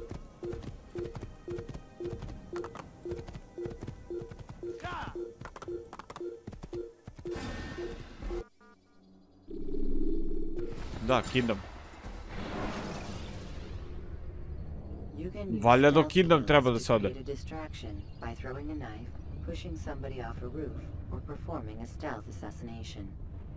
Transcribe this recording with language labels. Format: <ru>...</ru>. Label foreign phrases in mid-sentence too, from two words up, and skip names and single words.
<sr>Da, kidam. Valjda dok kidam treba da se ode.</sr> <en>Pushing somebody off a roof or performing a stealth assassination.</en>